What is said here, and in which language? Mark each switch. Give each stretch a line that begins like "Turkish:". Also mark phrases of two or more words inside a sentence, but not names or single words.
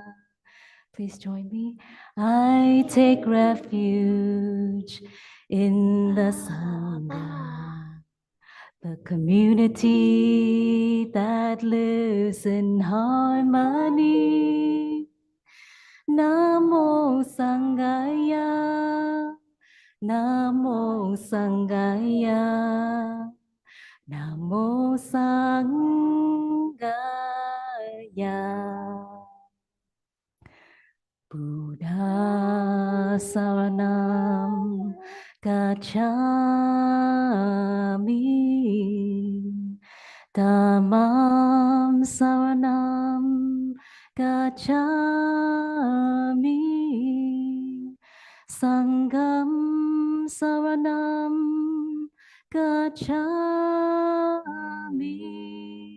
English: Please join me. I take refuge in the Sangha, the community that lives in harmony.
Pali: Namo Sanghaya, Namo Sanghaya, Namo Sanghaya. Buddha Saranam Gacchami, Dhammam Saranam Gacchami, Sangham Saranam Gacchami.